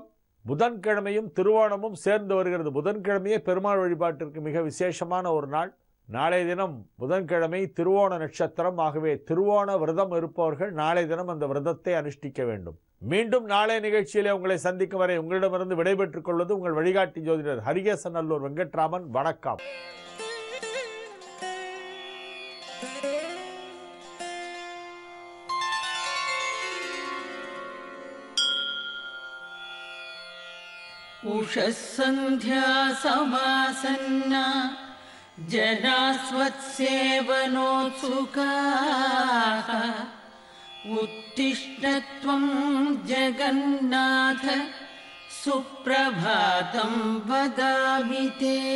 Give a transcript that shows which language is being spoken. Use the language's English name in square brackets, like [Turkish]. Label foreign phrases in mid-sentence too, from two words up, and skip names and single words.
[Tamil] புதன்கிழமையும் திருவோணமும் சேர்ந்து வருகிறது. புதன்கிழமையே பெருமாள் வழிபாட்டிற்கு மிக விசேஷமான ஒரு நாள். நாளைய தினம் புதன்கிழமை திருவோண நட்சத்திரம். ஆகவே திருவோண விரதம் இருப்பவர்கள் நாளைய தினம் அந்த விரதத்தை அனுஷ்டிக்க வேண்டும். மீண்டும் நாளைய நிகழ்ச்சியிலே உங்களை சந்திக்கும் வரை உங்களிடமிருந்து விடைபெற்றுக் கொள்வது உங்கள் வழிகாட்டி ஜோதிடர் ஹரிகேசன் நல்லூர் வெங்கட்ராமன். வணக்கம். [Sanskrit] उषःसन्ध्या समासन्ना जनास्वत्सेवनोत्सुकाः उत्तिष्ठ त्वं जगन्नाथ सुप्रभातं वदामि ते